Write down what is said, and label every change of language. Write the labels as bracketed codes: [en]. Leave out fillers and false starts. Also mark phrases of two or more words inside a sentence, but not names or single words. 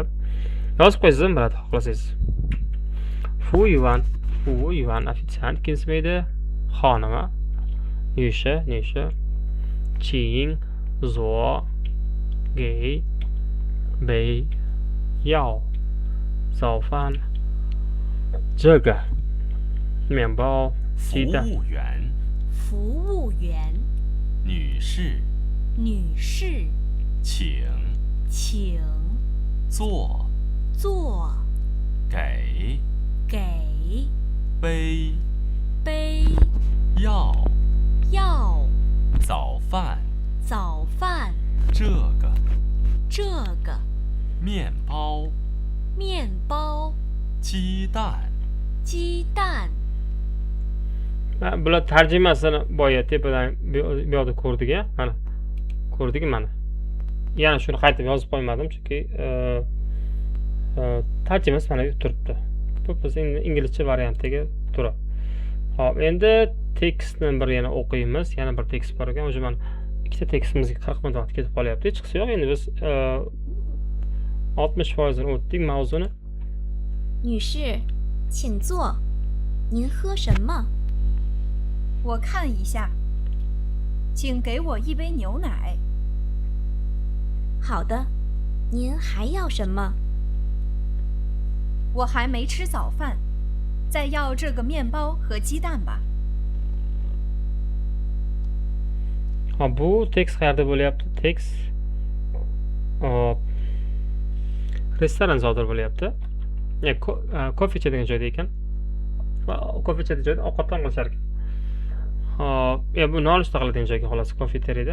[uz] Yozib qo'ysangiz ham bo'ladi, xohlasangiz. Fu yuan ofitsiant kimsmaydi? [zh] Xonima. 女士，请，坐，给, 杯，要，早饭, 这个面包鸡蛋。服务员，服务员，女士，女士，请请坐，坐，给给杯杯要要早饭，早饭，这个这个面包面包，鸡蛋，鸡蛋。 [uz] Bular tarjimasini boya tepadan bu yoqda ko'rdik, mana. Ko'rdik mana. Yana shuni qaytib yozib qo'ymadim chunki tarjimasi mana bu turibdi. Bu bizning inglizcha variantiga turadi. Xo'p, endi tekstni bir yana o'qiymiz. Yana bir tekst bor ekan. O'sha mana ikkita tekstimizga 40 minut vaqt ketib qolyapti. Hech qisi yo'q. Endi biz 60% ni o'tdik mavzuni. [zh] 女士，请坐。您喝什么？我看一下，请给我一杯牛奶。好的。您还要什么？我还没吃早饭，再要这个面包和鸡蛋吧。 [uz] Ha, bu tekst qayerda bo'lyapti? Tekst restoran sodir bo'lyapti. Kofe ichadigan joyda ekan. Kofe ichadigan joyda ovqatdan qilishar ekan. Hop, bu nonushta qiladigan joyga xolos kofeteriyada.